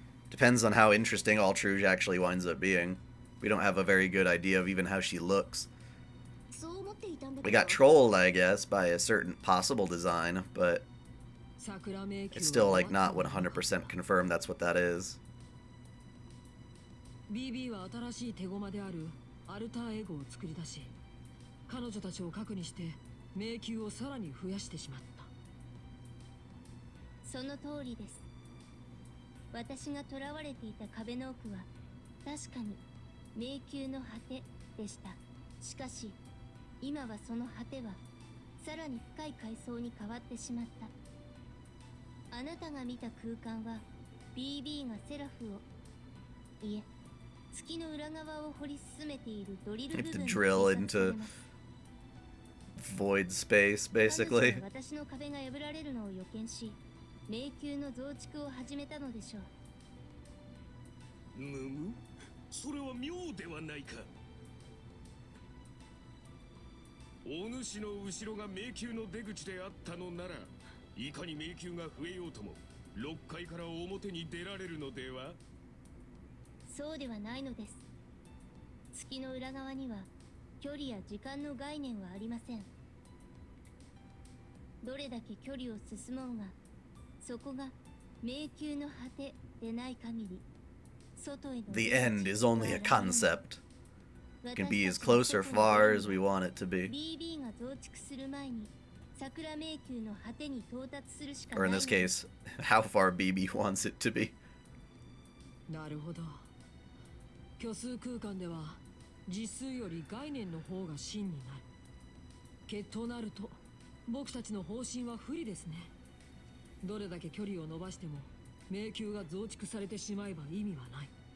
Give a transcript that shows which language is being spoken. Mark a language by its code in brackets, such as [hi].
[en] Depends on how interesting Altruge actually winds up being. We don't have a very good idea of even how she looks. We got trolled, I guess, by a certain possible design, but it's still like not 100% confirmed that's what that is. [ja] BB は新しい手駒であるアルターエゴを作り出し、彼女たちを核にして迷宮をさらに増やしてしまった。その通りです。私が囚われていた壁の奥は確かに迷宮の果てでした。しかし今はその果てはさらに深い階層に変わってしまった。あなたが見た空間は BB がセラフを、いえ、月の裏側を掘り進めているドリル部分に [en] drill into void space, basically. [ja] 私の壁が破られるのを予見し、迷宮の増築を始めたのでしょう。むむ、それは妙ではないか。お主の後ろが迷宮の出口であったのなら、いかに迷宮が増えようとも6階から表に出られるのでは？そうではないのです。月の裏側には距離や時間の概念はありません。どれだけ距離を進もうが、そこが迷宮の果てでない限り、外への [en] The end is only a concept. It can be as close or far as we want it to be. [ja] BB が増築する前に桜迷宮の果てに到達するしか [en] Or [ja] ない [en] in this case, how far BB wants it to be. [ja] なるほど。虚数空間では実数より概念の方が真になる。となると僕たちの方針は不利ですね。どれだけ距離を伸ばしても迷宮が増築されてしまえば意味はない。